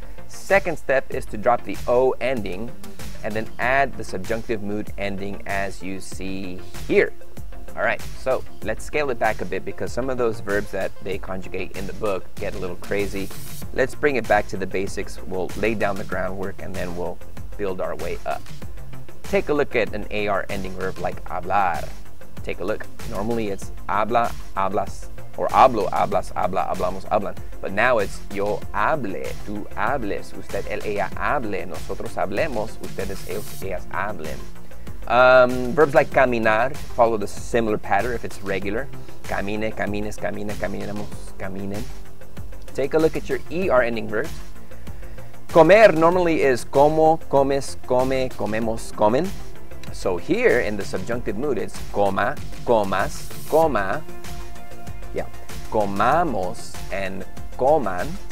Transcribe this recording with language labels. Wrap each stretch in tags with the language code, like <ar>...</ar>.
<en>Second step is to drop the O ending and then add the subjunctive mood ending as you see here. All right, so let's scale it back a bit because some of those verbs that they conjugate in the book get a little crazy. Let's bring it back to the basics. We'll lay down the groundwork and then we'll build our way up. Take a look at an AR ending verb like hablar. Take a look. Normally it's</en> <es>habla, hablas, or hablo, hablas, habla, hablamos, hablan.</es> <en>But now it's</en> <es>yo hable, tú hables, usted, él, ella hable, nosotros hablemos, ustedes, ellos, ellas hablen.</es> <en>Verbs like caminar follow the similar pattern if it's regular.</en> <es>Camine, camines, camina, caminamos, caminen.</es> <en>Take a look at your ER ending verbs.</en> <es>Comer</es> <en>normally is</en> <es>como, comes, come, comemos, comen.</es> <en>So here in the subjunctive mood, it's</en> <es>coma, comas, coma,</es> <en>yeah,</en> <es>comamos, and coman.</es>